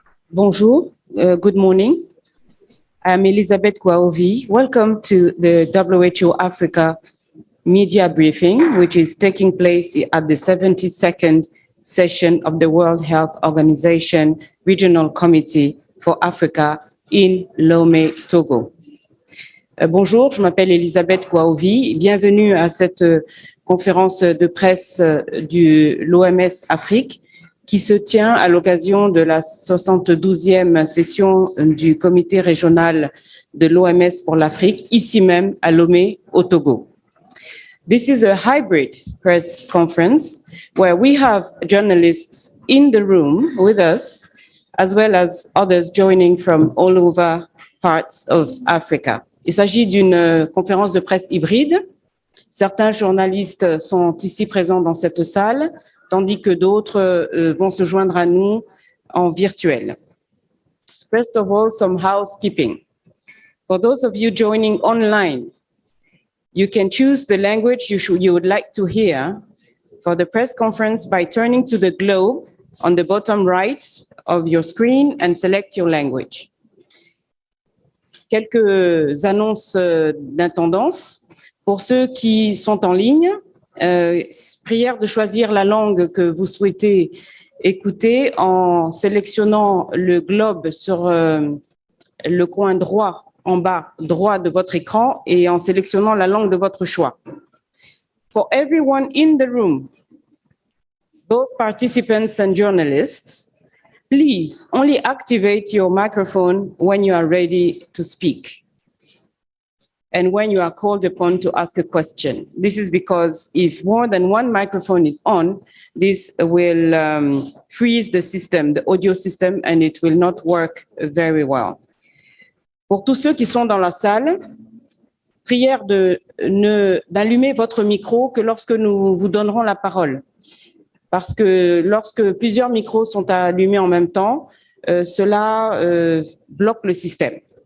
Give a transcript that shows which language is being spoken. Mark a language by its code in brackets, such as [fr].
[en] Bonjour, good morning. I'm Elizabeth Kwaovi. Welcome to the WHO Africa media briefing, which is taking place at the 72nd session of the World Health Organization Regional Committee for Africa in Lomé, Togo. [fr] Bonjour, je m'appelle Elisabeth Kwaovi. Bienvenue à cette conférence de presse de l'OMS Afrique qui se tient à l'occasion de la 72e session du comité régional de l'OMS pour l'Afrique, ici même à Lomé, au Togo. [en] This is a hybrid press conference where we have journalists in the room with us, as well as others joining from all over parts of Africa. [fr] Il s'agit d'une conférence de presse hybride. Certains journalistes sont ici présents dans cette salle, tandis que d'autres vont se joindre à nous en virtuel. [en] First of all, some housekeeping. For those of you joining online, you can choose the language you would like to hear for the press conference by turning to the globe on the bottom right of your screen and select your language. [fr] Quelques annonces d'intendance. Pour ceux qui sont en ligne, prière de choisir la langue que vous souhaitez écouter en sélectionnant le globe sur le coin droit, en bas droit de votre écran et en sélectionnant la langue de votre choix. [en] For everyone in the room, both participants and journalists, please only activate your microphone when you are ready to speak and when you are called upon to ask a question. This is because if more than one microphone is on, this will freeze the system, the audio system, and it will not work very well. [fr] Pour tous ceux qui sont dans la salle, prière d'allumer votre micro que lorsque nous vous donnerons la parole. Parce que lorsque plusieurs micros sont allumés en même temps, cela bloque le système.